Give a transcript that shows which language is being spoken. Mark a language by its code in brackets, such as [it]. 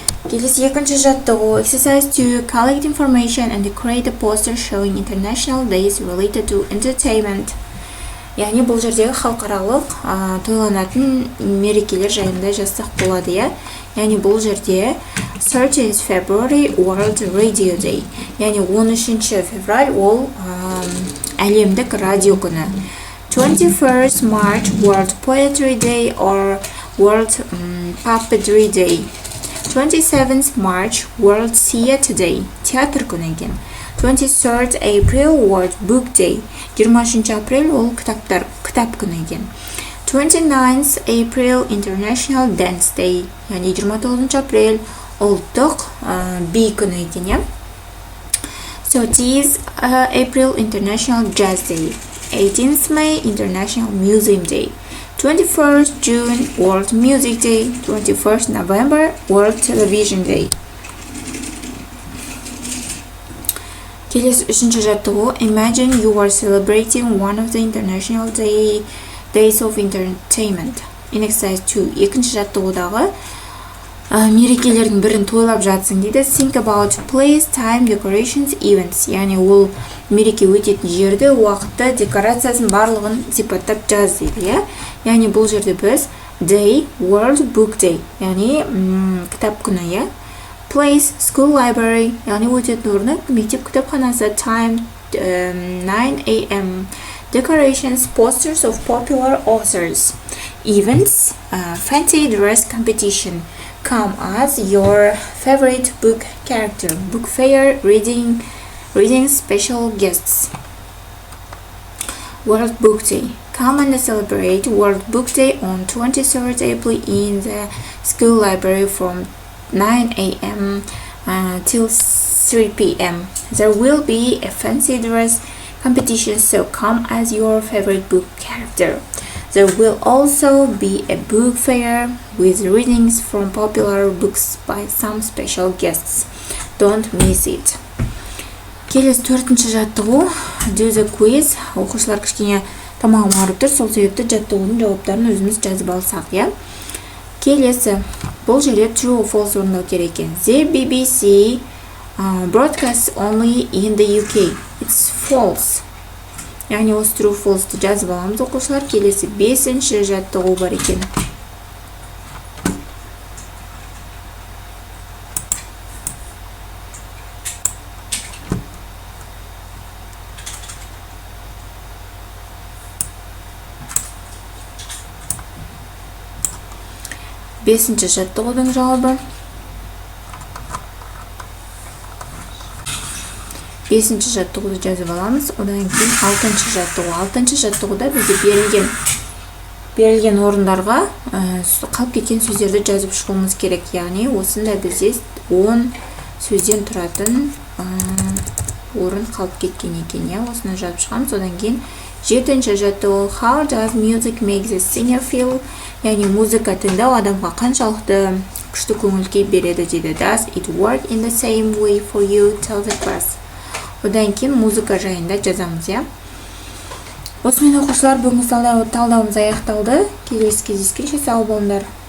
[kk] Келесі екінші жаттығу [en] exercise 2 collect information and create a poster showing international days related to entertainment. [kk] Яғни бұл жердегі халықаралық тойланатын мерекелер жайында жазсақ болады, иә. Яғни бұл жерде [en] 13 February World Radio Day. [kk] Яғни 13 февраль ол әлемдік радио күні. [en] 21st March World Poetry Day or World Puppetry Day. 27th March World Theatre Day. [kk] Театр күні екен. [en] 23rd April World Book Day. [kk] 23 апрель ол кітап күні екен. [en] 29th April International Dance Day. [kk] Яғни 29 апрель ұлттық би күні екен. [en] 30th April International Jazz Day. 18th May International Museum Day. 21st June World Music Day. 21st November World Television Day. [kk] Келесі үшінші жаттығу [en] Imagine you are celebrating one of the international days of entertainment. In exercise 2. [kk] Екінші жаттығудағы мерекелердің бірін тойлап жатсың дейді. [en] Think about place, time, decorations, events. [kk] Яғни ол мереке өтетін жерді, уақытты, декорациясын барлығын сипаттап жаз дейді. Яғни бұл жерде біз Day, World Book Day. Яғни кітап күні. [en] Place, school library. [kk] Яғни өтетін орны мектеп кітапханасы. [en] Time, 9 a.m. Decorations, posters of popular authors. Events, fancy dress competition. Come as your favorite book character. Book fair, reading special guests. World Book Day. Come and celebrate World Book Day on 23rd April in the school library from 9 a.m. Till 3 p.m. There will be a fancy dress competition, so come as your favorite book character. There will also be a book fair with readings from popular books by some special guests. Don't miss it. [kk] Келесі төртінші жаттығу [en] Do the quiz. [kk] Оқушылар кішкене тамағым ауырып тұр, сол себепті жаттығудың жауаптарын өзіміз жазып алсақ, иә. Келесі бұл жерде true or false орындау керек екен. [en] The BBC broadcasts only in the UK. It's false. [kk] Яғни осы true false'ты жазып аламыз оқушылар. Келесі бесінші жаттығу бар екен. Бесінші жаттығудың жауабы 5-ші жаттығуды жазып аламыз. Одан кейін 6-ші жаттығу. 6-ші жаттығуда бізде берілген орындарға қалып кеткен сөздерді жазып шығуымыз керек. Яғни осында бізде 10 сөзден тұратын орын қалып кеткен екен. Осыны жазып шығамыз. Одан кейін 7-ші жаттығу. [en] How does music make the singer feel? [kk] Яғни музыка тыңдау адамға қаншалықты күшті көңіл-күй береді дейді. [en] Does it work in the same way for you? Tell the class. [kk] Одан кейін музыка жайында жазамыз, Осымен оқушылар, бүгінгі талдауымыз аяқталды. Келесі кездескенше сау болыңдар.